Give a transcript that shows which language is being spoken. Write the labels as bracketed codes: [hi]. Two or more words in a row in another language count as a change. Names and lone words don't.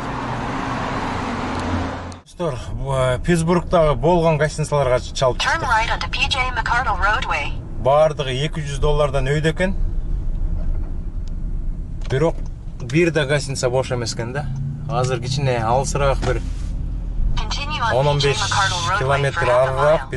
[ky] Достор, Питтсбургдагы болгон гостиницаларга чалып чыктык. Бардыгы $200 өйдө экен. Бирок бир да гостиница бош эмес экен да. Азыр кичине алысыраак бир [en] Continue on PJ [ky] 10-15 [en] McCardle Roadway [ky] километр [en] for half a [ky] арыраак [en] mile.